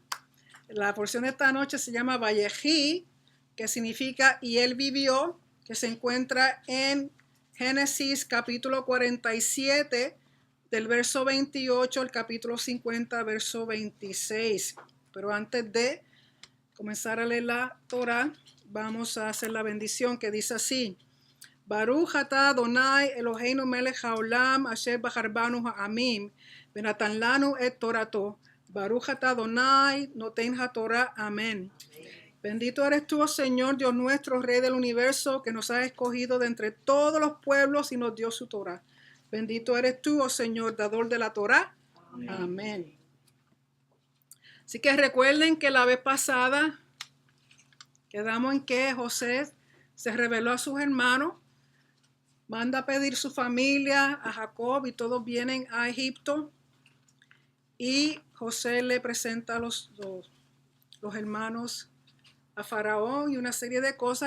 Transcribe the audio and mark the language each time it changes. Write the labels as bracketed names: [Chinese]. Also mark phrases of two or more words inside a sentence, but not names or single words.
[Spanish] La porción de esta noche se llama Vayehi, que significa y él vivió, que se encuentra en Génesis capítulo 47, del verso 28 al capítulo 50, verso 26. Pero antes de comenzar a leer la Torah, vamos a hacer la bendición que dice así: [Hebrew] ברוך אתה אדוני אלוהינו מלך העולם אשר בחר בנו העמים ונתן לנו את תורתו. ברוך אתה אדוני נותן התורה. [Spanish] Amén. Bendito eres tú, oh Señor, Dios nuestro, Rey del universo, que nos has escogido de entre todos los pueblos y nos dio su Torah. Bendito eres tú, oh Señor, dador de la Torah. Amén. Amén. Así que recuerden que la vez pasada quedamos en que José se reveló a sus hermanos, manda a pedir su familia a Jacob y todos vienen a Egipto y José le presenta a los hermanos a Faraón y una serie de cosas.